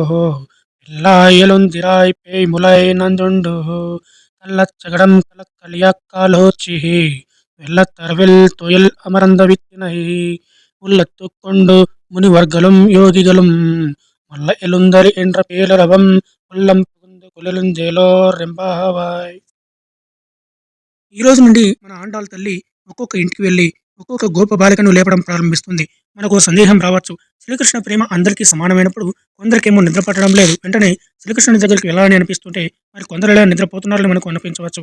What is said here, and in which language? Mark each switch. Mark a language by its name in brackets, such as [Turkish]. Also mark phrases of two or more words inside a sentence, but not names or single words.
[Tamil] பிள்ளாய் எழுந்திராய் பேய்முலை நஞ்சுண்டு கள்ளச்சகடம் கலக்கலியாக் காலோச்சி வெள்ளத்தரவில் துயில் அமர்ந்த வித்தினை உள்ளத்துக் கொண்டு முனிவர்களும் யோகிகளும் மல்ல எழுந்தரி என்ற பேரரவம் உள்ளம் புகுந்து குளிர்ந்தேலோர் రెంబావాయ్. [Telugu] ఈ రోజు నుండి మన ఆండాళ్ళ తల్లి ఒక్కొక్క ఇంటికి వెళ్ళి ఒక్కొక్క గోప బాలికను లేపడం ప్రారంభిస్తుంది. మనకు సందేహం రావచ్చు. శ్రీకృష్ణ ప్రేమ అందరికీ సమానమైనప్పుడు కొందరికేమో నిద్ర పట్టడం లేదు. వెంటనే శ్రీకృష్ణుని దగ్గరికి వెళ్ళాలని అనిపిస్తుంటే మరి కొందరు ఎలా నిద్రపోతున్నారని మనకు అనిపించవచ్చు.